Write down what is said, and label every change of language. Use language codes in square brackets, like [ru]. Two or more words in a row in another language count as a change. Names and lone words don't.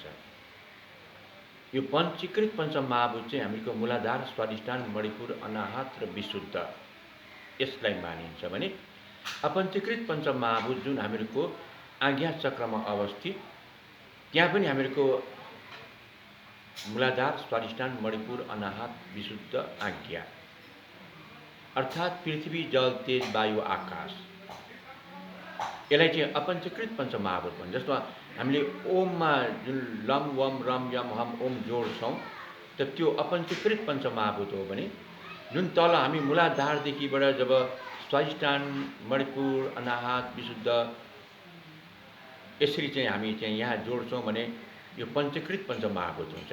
[ne] यो पञ्चीकृत पञ्चमहाभूत चाहिँ हामीको मूलाधार, स्वादिष्ठान, मणिपुर, अनाहत र विशुद्ध, यसलाई मानिन्छ भने अपञ्चीकृत पञ्चमहाभूत जुन हामीहरूको आज्ञा चक्रमा अवस्थित, त्यहाँ पनि हामीहरूको मूलाधार, स्वादिष्ठान, मणिपुर, अनाहत, विशुद्ध, आज्ञा, अर्थात् पृथ्वी, जल, तेज, वायु, आकाश, यसलाई चाहिँ अपञ्चीकृत पञ्चमहाभूत भन्छ। जस्तो हामीले ओममा जुन लम, वम, रम, यम, हम, ओम जोड्छौँ, त त्यो अपञ्चीकृत पञ्चमहाभूत हो भने जुन तल हामी मूलाधारदेखिबाट जब स्वादिष्ठान, मणिपुर, अनाहत, विशुद्ध यसरी चाहिँ हामी चाहिँ यहाँ जोड्छौँ भने यो पञ्चीकृत पञ्चमहाभूत हुन्छ।